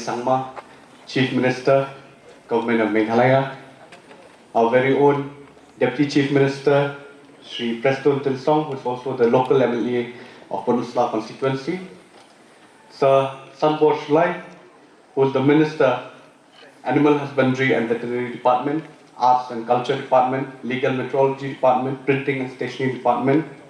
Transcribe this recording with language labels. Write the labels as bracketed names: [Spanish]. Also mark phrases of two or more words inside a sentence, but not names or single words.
[English] Sangma, Chief Minister, Government of Meghalaya, our very own Deputy Chief Minister, Shri Preston Tinsong, who is also the local MLA of Pynursla constituency, Sir Sanbor Shulai, who is the Minister, Animal Husbandry and Veterinary Department, Arts and Culture Department, Legal Metrology Department, Printing and Stationery Department,